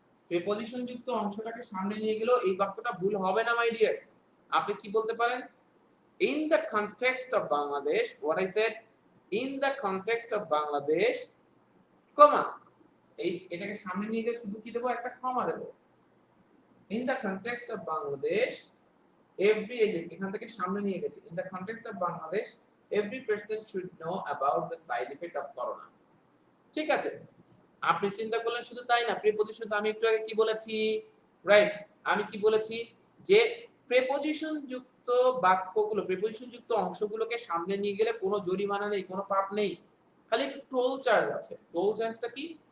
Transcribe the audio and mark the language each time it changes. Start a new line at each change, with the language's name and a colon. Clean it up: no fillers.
Bangla: Preposition যুক্ত অংশটাকে সামনে নিয়ে গেলেও এই বাক্যটা ভুল হবে না মাই ডিয়ার। আপনি কি বলতে পারেন?
English: in the context of Bangladesh, what I said, in the context of Bangladesh,
Bangla: কমা, এই এটাকে সামনে নিয়ে গেলে শুধু কি দেব? একটা কমা দেব।
English: in the context of Bangladesh, every agent,
Bangla: এখান থেকে সামনে নিয়ে গেছে,
English: in the context of Bangladesh, every person should know about the side effect of corona।
Bangla: ঠিক আছে, আপনি চিন্তা করলেন শুধু তাই না, প্রিপোজিশন তো আমি একটু আগে কি বলেছি, রাইট? আমি কি বলেছি যে প্রিপোজিশন যুক্ত বাক্যগুলো, প্রিপোজিশন যুক্ত অংশগুলোকে সামনে নিয়ে গেলে কোনো জরিমানা নেই, কোনো পাপ নেই, খালি একটু টোল চার্জ আছে। টোল চার্জটা কি?